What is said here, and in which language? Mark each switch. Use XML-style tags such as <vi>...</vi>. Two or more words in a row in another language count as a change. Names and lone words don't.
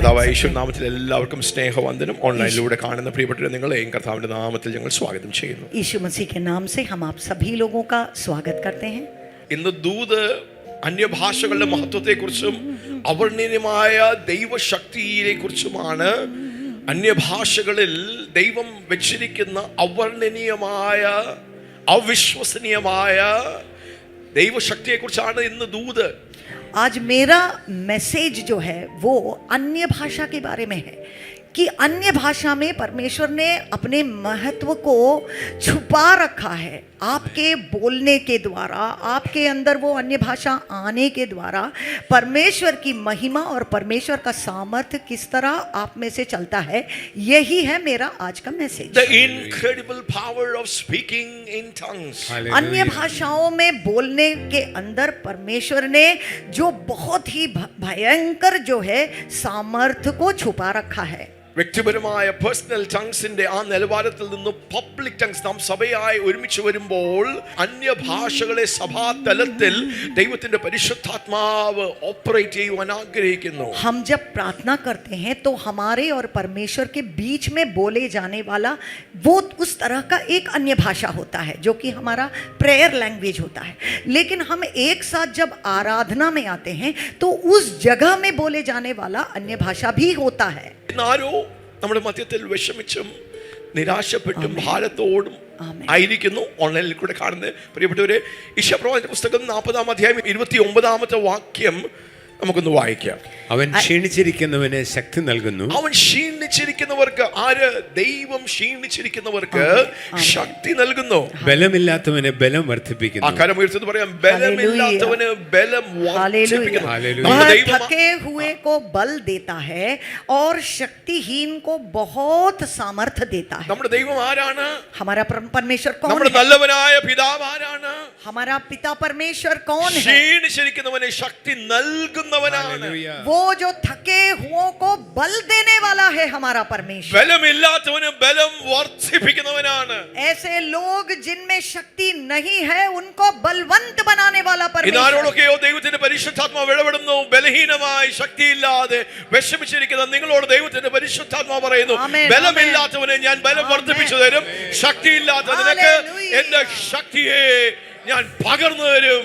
<ml>യേശുനാമത്തിൽ എല്ലാവർക്കും സ്നേഹവന്ദനം. ഓൺലൈനിലൂടെ കാണുന്ന പ്രിയപ്പെട്ടവരെ നിങ്ങളെയും കർത്താവിന്റെ നാമത്തിൽ ഞങ്ങൾ സ്വാഗതം ചെയ്യുന്നു.</ml> <hi>यीशु मसीह के नाम से हम आप सभी लोगों का स्वागत करते हैं.</hi> <ml>ഇന്ന് ദൂത് അന്യഭാഷകളുടെ മഹത്വത്തെക്കുറിച്ചും അവർണ്ണനീയമായ ദൈവശക്തിയെക്കുറിച്ചുമാണ്. അന്യഭാഷകളിൽ ദൈവം വെച്ചിരിക്കുന്ന അവർണ്ണനീയമായ അവിശ്വസനീയമായ ദൈവശക്തിയെക്കുറിച്ചാണ് ഇന്ന് ദൂത്.</ml> <hi>आज मेरा मैसेज जो है वो अन्य भाषा के बारे में है कि अन्य भाषा में परमेश्वर ने अपने महत्व को छुपा रखा है. आपके बोलने के द्वारा, आपके अंदर वो अन्य भाषा आने के द्वारा परमेश्वर की महिमा और परमेश्वर का सामर्थ्य किस तरह आप में से चलता है, यही है मेरा आज का मैसेज.</hi> <en>The incredible power of speaking in tongues.</en> <hi>अन्य भाषाओं में बोलने के अंदर परमेश्वर ने जो बहुत ही भयंकर जो है सामर्थ्य को छुपा रखा है.</hi> <ml>വ്യക്തിപരമായ</ml> <en>personal tongues</en> <ml>ആ നിലവാരത്തിൽ നിന്ന്</ml> <en>public tongues</en> <ml>നാം സഭയായി ഒരുമിച്ച് വരുമ്പോൾ അന്യഭാഷകളെ സഭാതലത്തിൽ ദൈവത്തിന്റെ പരിശുദ്ധാത്മാവ് ഓപ്പറേറ്റ് ചെയ്യുവാൻ ആഗ്രഹിക്കുന്നു.</ml> <hi>हम जब प्रार्थना करते हैं तो हमारे और परमेश्वर के बीच में बोले जाने वाला वो उस तरह का एक अन्य भाषा होता है जो कि हमारा</hi> <en>prayer language</en> <hi>होता है. लेकिन हम एक साथ जब आराधना में आते हैं तो उस जगह में बोले जाने वाला अन्य भाषा भी होता है.</hi> <ml>ആരോ നമ്മുടെ മധ്യത്തിൽ വിഷമിച്ചും നിരാശപ്പെട്ടും ഭാരത്തോടും ആയിരിക്കുന്നു. ഓൺലൈനിൽ കൂടെ കാണുന്ന പ്രിയപ്പെട്ടവരെ, യശയ്യാപ്രവാചകന്റെ പുസ്തകം 40-ാം അധ്യായം 29-ാമത്തെ വാക്യം നമുക്കൊന്ന് വായിക്കാം. അവൻ ക്ഷീണിച്ചിരിക്കുന്നവന് ശക്തി നൽകുന്നു. അവൻ ക്ഷീണിച്ചിരിക്കുന്നവർക്ക്, ആര്? ദൈവം ക്ഷീണിച്ചിരിക്കുന്നവർക്ക് ശക്തി നൽകുന്നു. ബലമില്ലാത്തവന് ബലം വർദ്ധിപ്പിക്കുന്നു. ആ കരം ഉയർത്തി പറയാം, ബലമില്ലാത്തവന് ബലം വർദ്ധിപ്പിക്കുന്നു.</ml> <hi>थके हुए को बल देता है और शक्तिहीन को बहुत सामर्थ्य देता है.</hi> <ml>നമ്മുടെ ദൈവം ആരാണ്?</ml> <hi>हमारा परमेश्वर कौन</hi> <ml>നമ്മുടെ</ml> <hi>है?</hi> <ml>നല്ലവനായ പിതാവ് ആരാണ്?</ml> <hi>हमारा पिता परमेश्वर कौन है?</hi> <ml>ക്ഷീണിച്ചിരിക്കുന്നവന് ശക്തി നൽകുന്നവനാണ്.</ml> <hi>वो जो थके हुओं को बल देने वाला है हमारा परमेश्वर.</hi> <ml>ബലമില്ലാത്തവന് ബലം വർദ്ധിപ്പിക്കുന്നവനാണ്.</ml> <hi>ऐसे लोग जिनमें शक्ति नहीं है उनको बलवंत बनाने वाला परमेश्वर.</hi> <ml>ഇതാരോടൊക്കെയോ ദൈവത്തിന്റെ പരിശുദ്ധാത്മാവ് ഇടപെടുന്നു. ബലഹീനമായി ശക്തിയില്ലാതെ വിഷമിച്ചിരിക്കുന്ന നിങ്ങളോട് ദൈവത്തിന്റെ പരിശുദ്ധാത്മാവ് പറയുന്നു, ബലമില്ലാത്തവന് ഞാൻ ബലം വർദ്ധിപ്പിച്ചു തരും. ശക്തിയില്ലാത്ത നിനക്ക് എന്റെ ശക്തിയെ ഞാൻ പകർന്നു തരും.</ml>